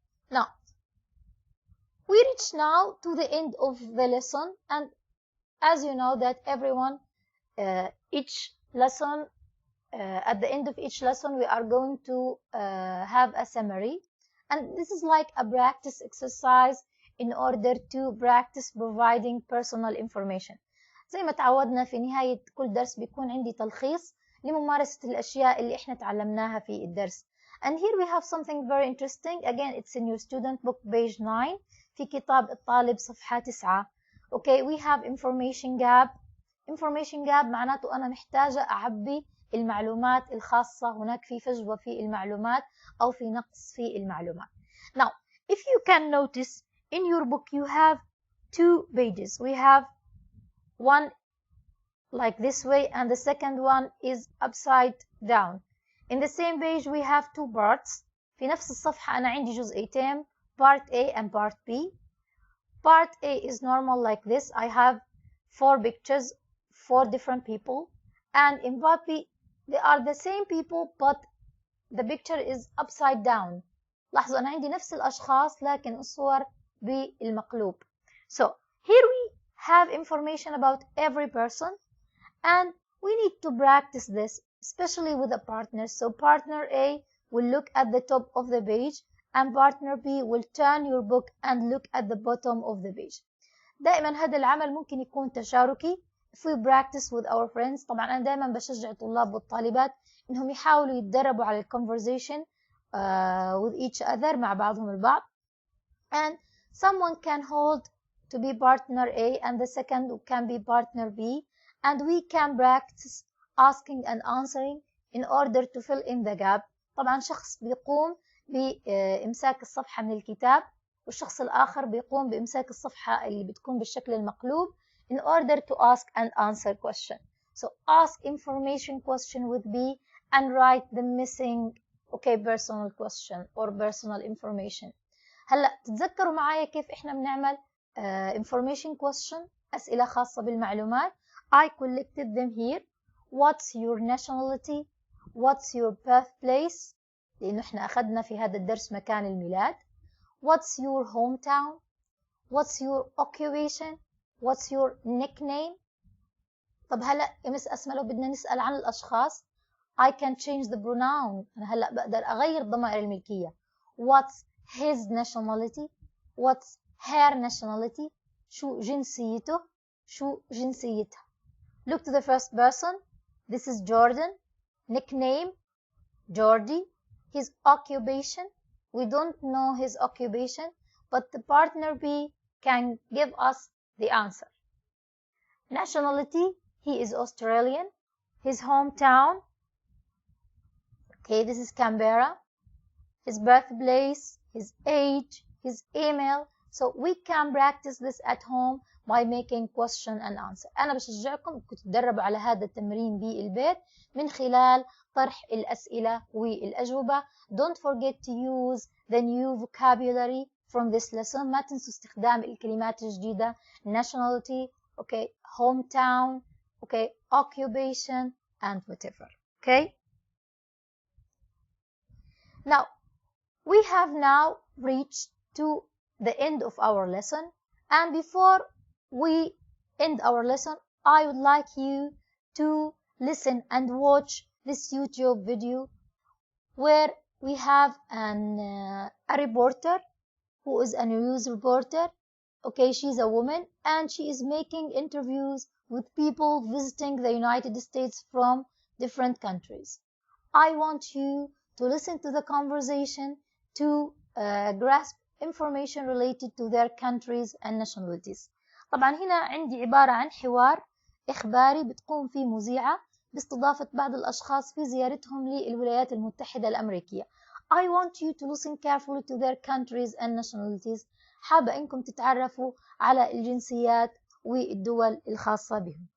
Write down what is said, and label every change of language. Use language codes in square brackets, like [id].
[en] Now we reach now to the end of the lesson, and as you know that everyone each lesson at the end of each lesson we are going to have a summary, and this is like a practice exercise in order to practice providing personal information. [ar] زي ما تعودنا في نهاية كل درس بيكون عندي تلخيص لممارسة الأشياء اللي إحنا تعلمناها في الدرس. [en] And here we have something very interesting. Again, it's in your student book page 9 [ar] في كتاب الطالب صفحة 9. [en] Okay, we have information gap. [ar] Information gap معناته أنا محتاجة أعبي المعلومات الخاصة. هناك في فجوة في المعلومات أو في نقص في المعلومات. [en] Now, if you can notice in your book you have two pages. We have one like this way and the second one is upside down. In the same page we have two parts. [ar] في نفس الصفحة أنا عندي جزئيتين, [en] part A and part B. Part A is normal like this. I have 4 pictures, 4 different people, and in part B they are the same people but the picture is upside down. [ar] لاحظوا أنا عندي نفس الأشخاص لكن الصور بالمقلوب. [en] So here we have information about every person and we need to practice this, especially with a partner. So partner A will look at the top of the page and partner B will turn your book and look at the bottom of the page. [ar] دائما هذا العمل ممكن يكون تشاركي. [en] If we practice with our friends, [ar] طبعا أنا دائما بشجع الطلاب والطالبات إنهم يحاولوا يتدربوا على [en] conversation with each other [ar] مع بعضهم البعض. [en] And someone can hold to be partner A and the second can be partner B, and we can practice asking and answering in order to fill in the gap. [ar] طبعا شخص بيقوم بإمساك الصفحة من الكتاب والشخص الآخر بيقوم بإمساك الصفحة اللي بتكون بالشكل المقلوب [en] in order to ask and answer question. So ask information question with B and write the missing personal question or personal information. [ar] هلأ تتذكروا معايا كيف إحنا بنعمل information question, أسئلة خاصة بالمعلومات. [en] I collected them here. What's your nationality? What's your birthplace? [ar] لأنه إحنا أخذنا في هذا الدرس مكان الميلاد. [en] What's your hometown? What's your occupation? What's your nickname? [ar] طب هلأ يا مس أسماء لو بدنا نسأل عن الأشخاص [en] I can change the pronoun. [ar] أنا هلأ بقدر أغير ضمائر الملكية. [en] What's his nationality? What's her nationality? [ar] شو جنسيته؟ شو جنسيتها؟ [en] Look to the first person. This is Jordan. Nickname Jordy. His occupation, we don't know his occupation, but the partner B can give us the answer. Nationality, he is Australian. His hometown, this is Canberra. His birthplace, his age, his email. So we can practice this at home by making question and answer. [ar] أنا بشجعكم إنكم تتدربوا على هذا التمرين بالبيت من خلال طرح الأسئلة والأجوبة. [en] Don't forget to use the new vocabulary from this lesson. [ar] ما تنسوا استخدام الكلمات الجديدة. [en] Nationality, hometown, occupation, and whatever. Now, we have now reached to the end of our lesson. And before we end our lesson, I would like you to listen and watch this YouTube video where we have a reporter who is a news reporter. She's a woman and she is making interviews with people visiting the United States from different countries. I want you to listen to the conversation to grasp information related to their countries and nationalities. [ar] طبعا هنا عندي عبارة عن حوار إخباري بتقوم فيه مذيعة باستضافة بعض الأشخاص في زيارتهم للولايات المتحدة الأمريكية. [en] I want you to listen carefully to their countries and nationalities. [ar] حابة إنكم تتعرفوا على الجنسيات والدول الخاصة بهم.